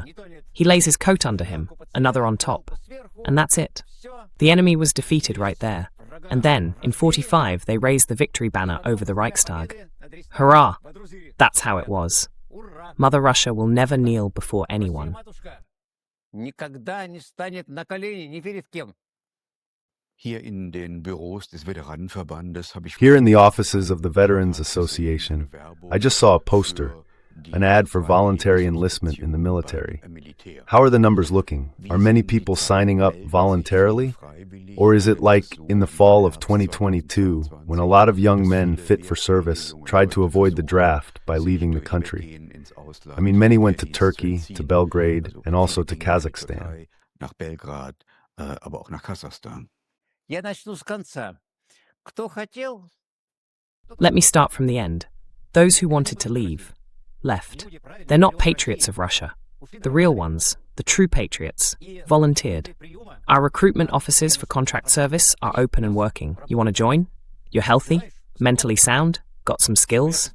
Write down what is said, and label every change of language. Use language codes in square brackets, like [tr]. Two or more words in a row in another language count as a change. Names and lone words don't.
[en] He lays his coat under him, another on top. And that's it. The enemy was defeated right there. And then, in 1945, they raised the victory banner over the Reichstag. Hurrah! That's how it was. Mother Russia will never kneel before anyone. [ru] Никогда не станет на колени ни перед кем. [de] Hier in den Büros des Veteranenverbandes habe ich [en] Here in the offices of the Veterans Association, I just saw a poster, an ad for voluntary enlistment in the military. How are the numbers looking? Are many people signing up voluntarily? Or is it like in the fall of 2022, when a lot of young men fit for service tried to avoid the draft by leaving the country? I mean, many went to Turkey, to Belgrade, and also to Kazakhstan. [de] nach Belgrad, aber auch nach Kasachstan. [ru] Я начну с конца. Кто хотел? [en] Let me start from the end. Those who wanted to leave, left. They're not patriots of Russia. The real ones, the true patriots, volunteered. Our recruitment offices for contract service are open and working. You want to join? You're healthy? Mentally sound? Got some skills?